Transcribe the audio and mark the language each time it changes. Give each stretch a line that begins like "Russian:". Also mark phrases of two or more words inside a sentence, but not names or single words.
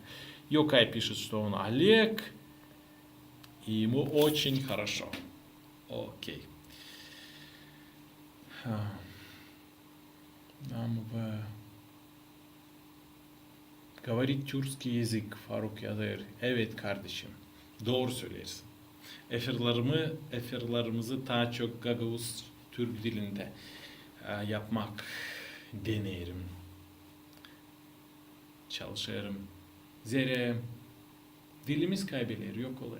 Russian: Йокай пишет, что он Олег, и ему очень хорошо. Окей. Нам говорит тюркский язык Faruk yazar.
Gagauz: Evet kardeşim. Doğru söylersin. Efirlarımızı daha çok Gagavuz Türk dilinde yapmak deneyelim. Çalışırım. Zere dilimiz kaybeder, yok olur.